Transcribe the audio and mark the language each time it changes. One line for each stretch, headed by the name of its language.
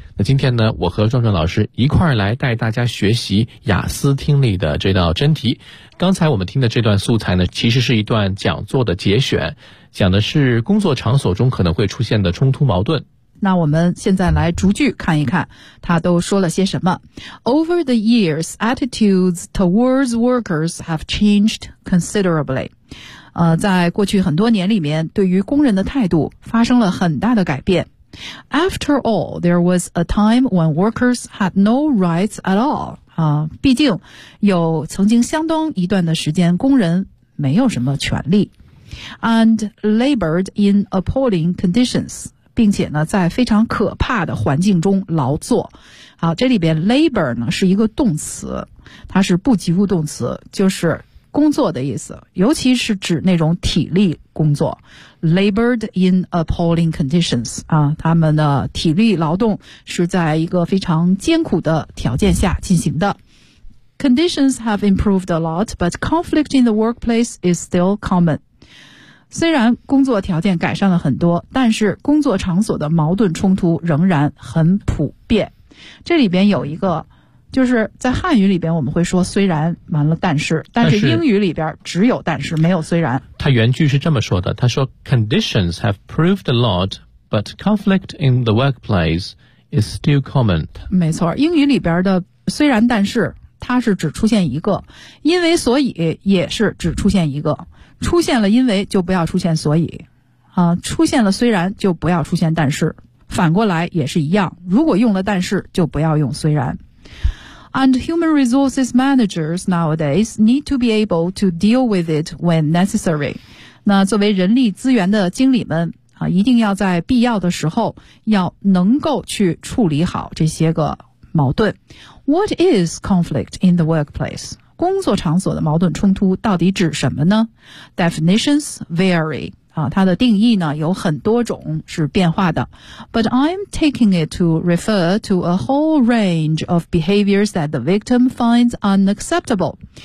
Chinese: 那今天呢，我和壮壮老师一块儿来带大家学习雅思听力的这道真题。刚才我们听的这段素材呢，其实是一段讲座的节选，讲的是工作场所中可能会出现的冲突矛盾。那我们现在来逐句看一看他都说了些什么。
English: Over the years, attitudes towards workers have changed considerably.
Chinese: 在过去很多年里面，对于工人的态度发生了很大的改变。
English: After all, there was a time when workers had no rights at all.
Chinese: 毕竟有曾经相当一段的时间工人没有什么权利。
English: And labored in appalling conditions.
Chinese: 并且呢在非常可怕的环境中劳作。好，这里边 labor 呢是一个动词，它是不及物动词，就是工作的意思，尤其是指那种体力工作。
English: labored in appalling conditions
Chinese: 啊，他们的体力劳动是在一个非常艰苦的条件下进行的。
English: conditions have improved a lot but conflict in the workplace is still common。
Chinese: 虽然工作条件改善了很多，但是工作场所的矛盾冲突仍然很普遍。这里边有一个，就是在汉语里边我们会说虽然完了但是，但是英语里边只有但是没有虽然。他原句是这么说的，他说
English: Conditions have proved a lot, but conflict in the workplace is still common.
Chinese: 没错，英语里边的虽然但是，它是只出现一个，因为所以也是只出现一个。出现了因为就不要出现所以啊，出现了虽然就不要出现但是，反过来也是一样，如果用了但是就不要用虽然。
English: And human resources managers nowadays need to be able to deal with it when necessary.
Chinese: 那作为人力资源的经理们啊，一定要在必要的时候要能够去处理好这些个矛盾。
English: What is conflict in the workplace?
Chinese: 工作场所的矛盾冲突到底指什么呢？
English: Definitions vary.
Chinese: 它的定义呢有很多种是变化的。
English: But I'm taking it to refer to a whole range of behaviors that the victim finds unacceptable.